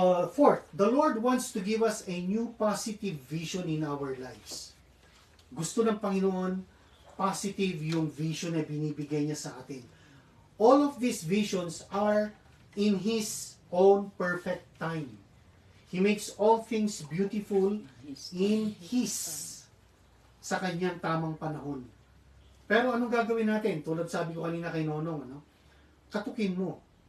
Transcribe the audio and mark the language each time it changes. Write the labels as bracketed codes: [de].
[en] Fourth, the Lord wants to give us a new positive vision in our lives. [tl] Gusto ng Panginoon, positive yung vision na binibigay niya sa atin. [en] All of these visions are in His own perfect time. He makes all things beautiful in His, sa kanyang tamang panahon. [tl] Pero anong gagawin natin? Tulad sabi ko kanina kay Nonong, katukin mo.